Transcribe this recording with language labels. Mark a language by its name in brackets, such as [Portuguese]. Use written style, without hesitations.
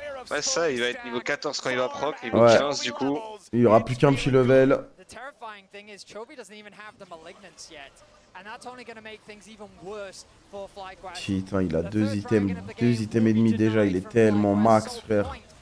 [French] Ouais ça, il va être niveau 14 quand il va proc, niveau Ouais. 15 du coup. Il y aura plus qu'un petit level. [English] The terrifying thing is Chovy doesn't even have the malignance yet. And that's only going to make things even worse for FlyQuest. [French] Putain, il a 2 items et demi déjà, il est tellement max, frère.